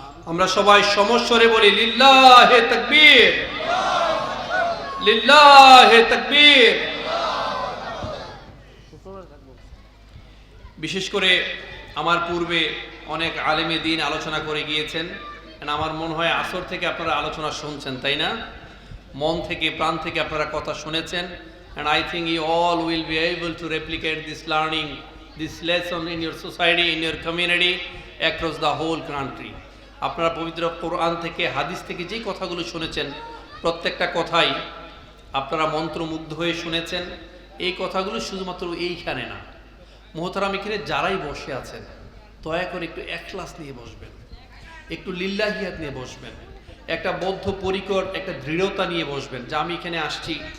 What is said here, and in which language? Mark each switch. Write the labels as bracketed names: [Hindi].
[Bangla] আমরা সবাই সমস্বরে বলি [Arabic] লিল্লাহে তাকবীর, লিল্লাহে তাকবীর। [Bangla] বিশেষ করে আমার পূর্বে অনেক আলেমে দ্বীন আলোচনা করে গিয়েছেন। আমার মনে হয় আসর থেকে আপনারা আলোচনা শুনছেন, তাই না? মন থেকে প্রাণ থেকে আপনারা কথা শুনেছেন। [English] And I think you all will be able to replicate this learning, this lesson in your society, in your community, across the whole country. [Bangla] আপনারা পবিত্র কোরআন থেকে হাদিস থেকে যেই কথাগুলো শুনেছেন প্রত্যেকটা কথাই আপনারা মন্ত্রমুগ্ধ হয়ে শুনেছেন। এই কথাগুলো শুধুমাত্র এইখানে না, মোহতারাম এখানে যারাই বসে আছেন দয়া করে একটু একলাস নিয়ে বসবেন, একটু লিল্লাহিয়াত নিয়ে বসবেন, একটা বদ্ধ পরিকর একটা দৃঢ়তা নিয়ে বসবেন যে আমি এখানে আসছি।